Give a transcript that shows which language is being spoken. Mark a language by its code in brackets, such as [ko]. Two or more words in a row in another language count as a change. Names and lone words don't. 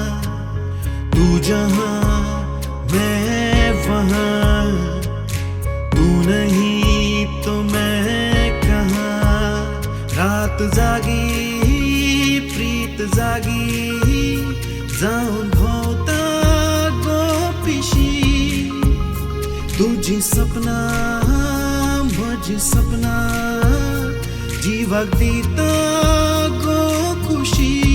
[hi] तू जहां मैं वहां, तू नहीं तो मैं कहां। [kok] रात जागी प्रीत जागी, जाऊन भोवता गोपिशी। तुझी सपना म्हजी सपना, जीवाक दिता गो खुशी।